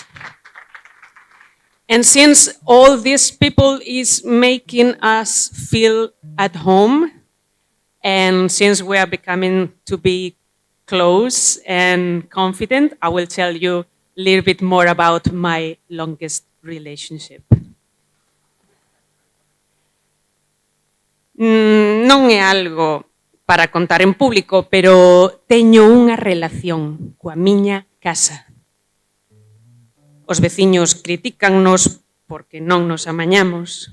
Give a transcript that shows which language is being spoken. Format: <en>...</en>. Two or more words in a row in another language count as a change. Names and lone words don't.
<en>And since all these people is making us feel at home, and since we are becoming to be close and confident, I will tell you a little bit more about my longest relationship.</en> <gl>Non é algo para contar en público, pero teño unha relación coa miña casa. Os veciños critícannos porque non nos amañamos.</gl>